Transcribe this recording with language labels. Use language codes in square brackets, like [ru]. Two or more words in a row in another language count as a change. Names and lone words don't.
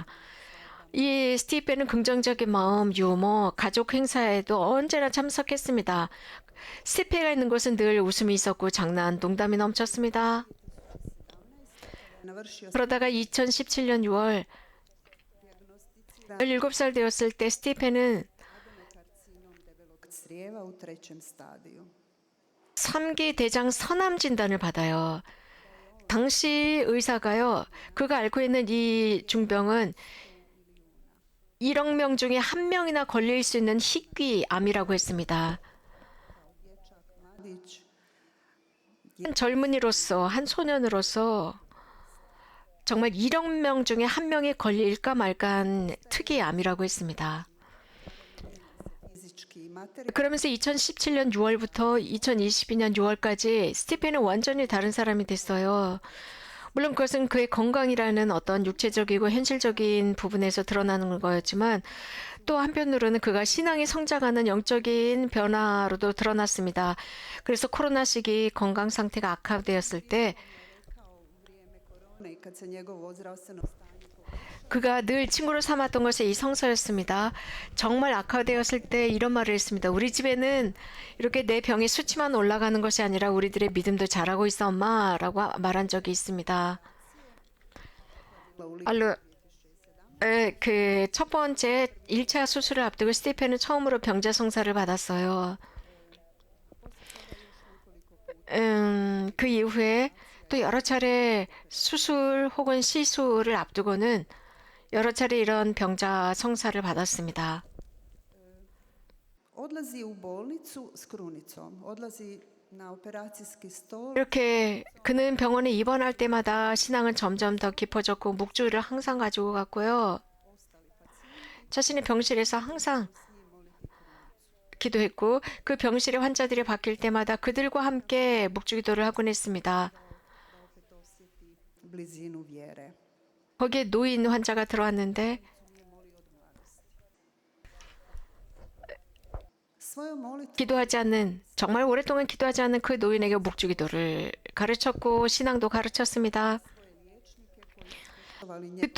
[ko] 이 스티페는 긍정적인 마음, 유머, 가족 행사에도 언제나 참석했습니다. 스티페가 있는 곳은 늘 웃음이 있었고 장난, 농담이 넘쳤습니다. [hr] Navršio [ko] 그러다가 2017년 6월 17살 되었을 때 스티페는 [hr] karcinom debelog crijeva u trećem stadiju. [ko] 3기 대장 선암 진단을 받아요. 당시 의사가요, 그가 앓고 있는 이 중병은 1억 명 중에 1명이나 걸릴 수 있는 희귀암이라고 했습니다. [hr] Dječak, mladić, [ko] 한 젊은이로서, 한 소년으로서 정말 1억 명 중에 1명이 걸릴까 말까한 특이암이라고 했습니다. [hr] fizički i materijalni. [ko] 그러면서 2017년 6월부터 2022년 6월까지 스티펜은 완전히 다른 사람이 됐어요. 물론 그것은 그의 건강이라는 어떤 육체적이고 현실적인 부분에서 드러나는 거였지만 또 한편으로는 그가 신앙이 성장하는 영적인 변화로도 드러났습니다. 그래서 코로나 시기 건강 상태가 악화되었을 때 [hr] U vrijeme korone i kad se njegovo zdravstveno stanje [ko] 그가 늘 친구로 삼았던 것이 이 성서였습니다. 정말 악화되었을 때 이런 말을 했습니다. 우리 집에는 이렇게 내 병의 수치만 올라가는 것이 아니라 우리들의 믿음도 자라고 있어 엄마라고 말한 적이 있습니다. 알로 그 첫 번째 1차 수술을 앞두고 스티펜은 처음으로 병자 성사를 받았어요. 그 이후에 또 여러 차례 수술 혹은 시술을 앞두고는 여러 차례 이런 병자 성사를 받았습니다. [hr] odlazi u bolnicu s krunicom, odlazi na operacijski stol. [ko] 이렇게 그는 병원에 입원할 때마다 신앙은 점점 더 깊어졌고 묵주를 항상 가지고 갔고요. 자신의 병실에서 항상 기도했고 그 병실의 환자들이 바뀔 때마다 그들과 함께 묵주기도를 하곤 했습니다. [hr] Opet osjeti blizinu vjere. [ko] 거기에 노인 환자가 들어왔는데 [hr] Svojom molitvom [ko] 기도하지 않는 정말 오랫동안 기도하지 않는 그 노인에게 묵주기도를 가르쳤고 신앙도 가르쳤습니다. [hr] poštovali nje